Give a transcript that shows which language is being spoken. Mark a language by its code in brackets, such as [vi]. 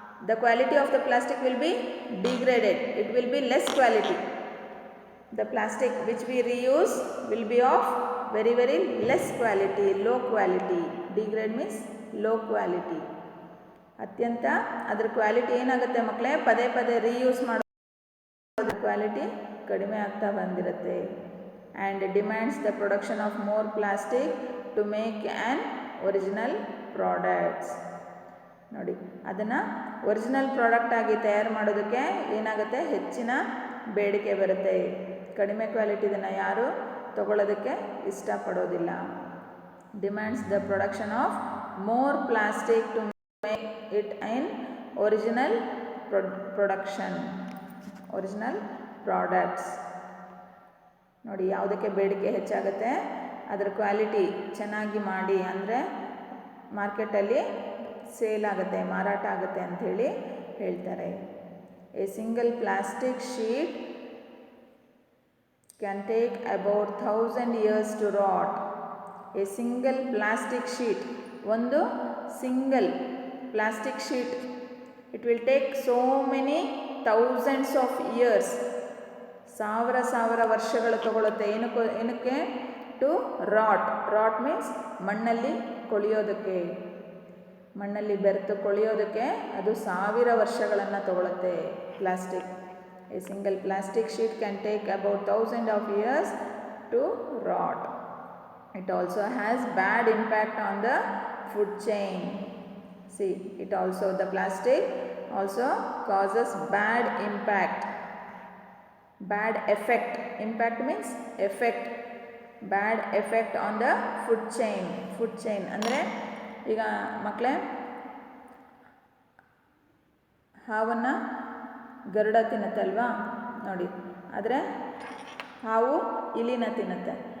[en] The quality of the plastic will be degraded. It will be less quality. The plastic which we reuse will be of very less quality, low quality. Degrade means low quality. [kn] ಅತ್ಯಂತ ಅದರ quality ಏನಾಗುತ್ತೆ ಮಕ್ಕಳೇ, ಪದೇ ಪದೇ reuse ಮಾಡೋ quality ಕಡಿಮೆ ಆಗ್ತಾ ಬಂದಿರುತ್ತೆ. [en] And demands the production of more plastic to make an original products. [kn] ನೋಡಿ, ಅದನ್ನು ಒರಿಜಿನಲ್ ಪ್ರಾಡಕ್ಟ್ ಆಗಿ ತಯಾರು ಮಾಡೋದಕ್ಕೆ ಏನಾಗುತ್ತೆ, ಹೆಚ್ಚಿನ ಬೇಡಿಕೆ ಬರುತ್ತೆ. ಕಡಿಮೆ ಕ್ವಾಲಿಟಿದನ್ನು ಯಾರು ತಗೊಳ್ಳೋದಕ್ಕೆ ಇಷ್ಟಪಡೋದಿಲ್ಲ. [en] Demands the production of more plastic to make it in original production, original products. [kn] ನೋಡಿ, ಯಾವುದಕ್ಕೆ ಬೇಡಿಕೆ ಹೆಚ್ಚಾಗುತ್ತೆ, ಅದರ ಕ್ವಾಲಿಟಿ ಚೆನ್ನಾಗಿ ಮಾಡಿ, ಅಂದರೆ ಮಾರ್ಕೆಟಲ್ಲಿ ಸೇಲ್ ಆಗುತ್ತೆ, ಮಾರಾಟ ಆಗುತ್ತೆ ಅಂಥೇಳಿ ಹೇಳ್ತಾರೆ. [en] A single plastic sheet can take about 1000 years to rot. A single plastic sheet, ಒಂದು single plastic sheet, it will take so many thousands of years, [kn] ಸಾವಿರ ವರ್ಷಗಳು ತಗೊಳುತ್ತೆ. ಏನಕ್ಕೆ? [en] to rot means [kn] ಮಣ್ಣಲ್ಲಿ ಕೊಳೆಯೋದಕ್ಕೆ, ಮಣ್ಣಲ್ಲಿ ಬೆರೆತು ಕೊಳೆಯೋದಕ್ಕೆ ಅದು 1000 ವರ್ಷಗಳನ್ನು ತಗೊಳುತ್ತೆ plastic. [en] A single plastic sheet can take about 1000 of years to rot. It also has bad impact on the food chain. See, the plastic also causes bad impact, bad effect. Impact means effect. Bad effect on the food chain. [kn] Food chain ಅಂದರೆ ಈಗ ಮಕ್ಕಳೇ, ಹಾವನ್ನು ಗರುಡ ತಿನ್ನುತ್ತಲ್ವಾ, ನೋಡಿ, ಆದರೆ ಹಾವು ಇಲಿನ ತಿನ್ನುತ್ತೆ.